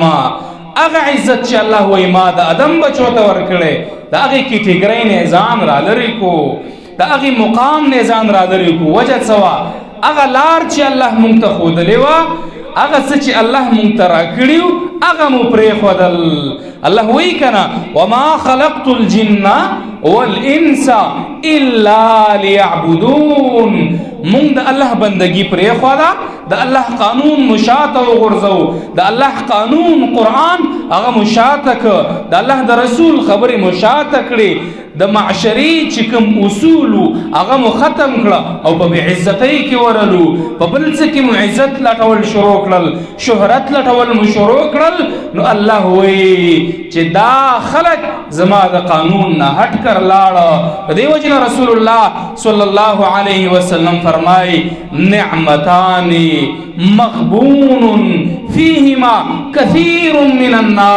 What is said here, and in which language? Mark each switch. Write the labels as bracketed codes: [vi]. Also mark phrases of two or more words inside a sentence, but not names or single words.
[ps] هغه عزت چې الله وایي ما د آدم بچو ته ورکړی، د هغې کیټګرۍ نه ځان را لرې کو، د هغې مقام نه ځان را لرې کو. وجه څه وه؟ هغه لار چې الله مونږ ته ښودلې وه، هغه څه چې الله مونږ ته راکړي وو هغه مو پرېښودل. الله وایي که نه: [ar] وما خلقت الجن والانس الا لیعبدون. [ps] مونږ د الله بندګي پرېښوده، د الله قانون مو شاته وغورځو، د الله قانون قرآن هغه مو شاته که، د الله د رسول خبرې مو شاته کړې، د معشري چې کوم اصول هغه مو ختم کړه او په بې عزتۍ کې ورلو، په بل څه کې مو عزت لټول شروع کړل، شهرت لټول مو شروع کړل. نو الله وایي چې دا خلک زما د قانون نه هټ کر لاړه. په دې وجې نه رسول الله صلی الله علیه وسلم فرمایي: [ar] نعمتان مغبون فيهما كثير من الناس، الناس، الصحة والفراغ. [ps] 2 نعمتونه الله دوی ته ورکړي، د هغې نه پیدا دي، الله پیدا کړي. الله وی ما د آدم بچو ته علیه السلام اولاد دی، د هغې نه پیدا دي، الله وی ما دوی ته عزت ورکړی.